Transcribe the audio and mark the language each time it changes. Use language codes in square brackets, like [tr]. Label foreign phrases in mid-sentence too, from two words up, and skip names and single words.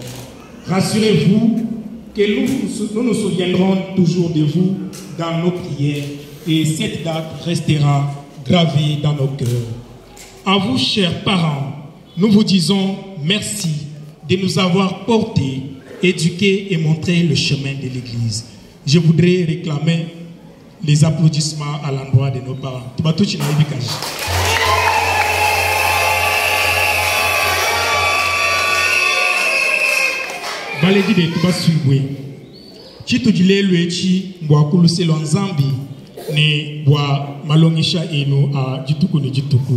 [fr] Rassurez-vous que nous nous souviendrons toujours de vous dans nos prières et cette date restera gravée dans nos cœurs. À vous, chers parents, nous vous disons merci de nous avoir portés, éduqués et montré le chemin de l'Église. Je voudrais réclamer les applaudissements à l'endroit de nos parents. [lua] Baledi de tuba suibwe. Chitu jile luechi mbwa kuluse lonzambi ne bwa malongisha eno a jituku ne jituku.